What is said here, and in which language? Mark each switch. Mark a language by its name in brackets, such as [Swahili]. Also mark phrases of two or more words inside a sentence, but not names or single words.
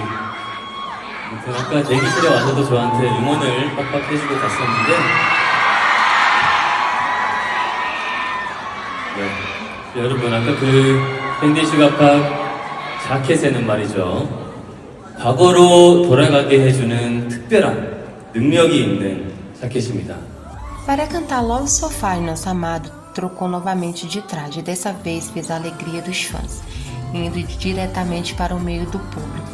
[Korean] 아까 대기실에 와서도 저한테 응원을 빡빡 해주고 갔었는데 네, 여러분 아까 그 캔디 슈가팝 자켓에는 말이죠, 과거로 돌아가게 해주는 특별한 능력이 있는 자켓입니다. [Portuguese] Para cantar Love So Far, nosso amado trocou novamente de traje e dessa vez fez a alegria dos fãs, indo diretamente para o meio do público.